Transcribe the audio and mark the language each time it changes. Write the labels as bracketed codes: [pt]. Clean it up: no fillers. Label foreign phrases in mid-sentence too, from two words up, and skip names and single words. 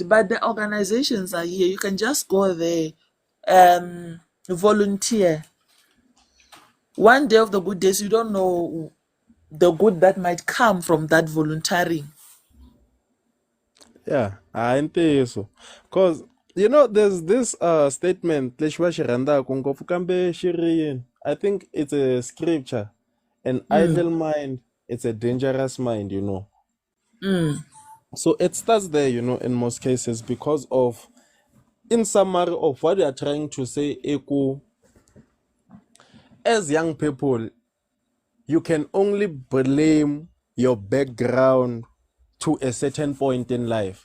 [en] But the organizations are here. You can just go there, volunteer. One day of the good days, you don't know the good that might come from that volunteering. Yeah, I so. Cause there's this statement [ts] lexi va xi rhandzaka ngopfu kambe xi ri yini. [en] I think it's a scripture. An Mm, idle mind, it's a dangerous mind. mm, So it starts there, in most cases because of, in summary of what they are trying to say, Eku, as young people, you can only blame your background to a certain point in life.